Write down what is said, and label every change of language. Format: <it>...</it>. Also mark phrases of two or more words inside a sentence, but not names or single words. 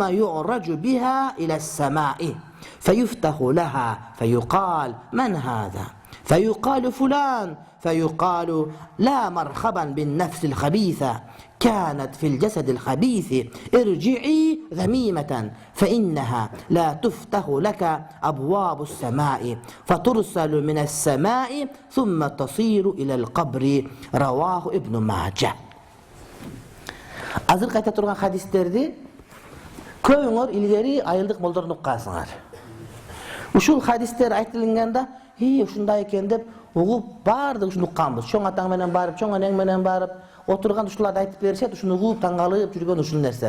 <ar>يعرج بها إلى السماء فيفتح لها فيقال من هذا فيقال فلان فيقال لا مرحبا بالنفس الخبيثة كانت في الجسد الخبيث ارجعي ذميمة فإنها لا تفتح لك أبواب السماء فترسل من السماء ثم تصير إلى القبر رواه ابن ماجه.</ar> <ky>Азыр кайта турган хадистерди көңөр илгери айылдык молдордун уккансыңар. Ушул хадистер айтылганда, ушундай экен деп угуп баардык ушуну укканбыз. Чоң атаң менен барып, чоң энең менен барып, отурган ушуларды айтып беришет, ушуну угуп таңгалып жүргөн ушул нерсе.</ky>